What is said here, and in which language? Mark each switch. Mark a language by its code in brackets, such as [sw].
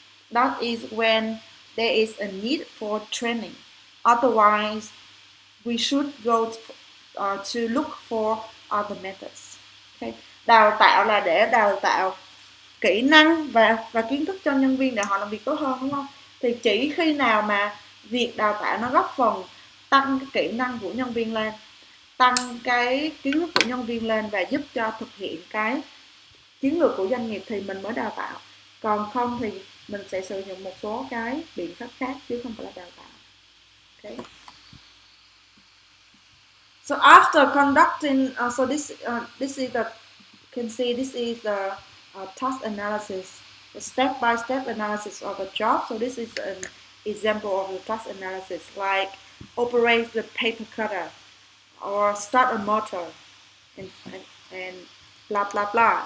[en] That is when there is a need for training. Otherwise, we should go to look for other methods. Okay. [vi] Đào tạo là để đào tạo kỹ năng và kiến thức cho nhân viên để họ làm việc tốt hơn, đúng không? Thì chỉ khi nào mà việc đào tạo nó góp phần tăng cái kỹ năng của nhân viên lên, tăng cái kiến thức của nhân viên lên và giúp cho thực hiện cái chiến lược của doanh nghiệp thì mình mới đào tạo. Còn không thì mình sẽ sử dụng một số cái biện pháp khác chứ không phải là đào tạo. [en] Okay. So after conducting, so this is the, can see this is the task analysis, the step-by-step analysis of a job. So this is an example of the task analysis, like operate the paper cutter or start a motor and blah blah blah.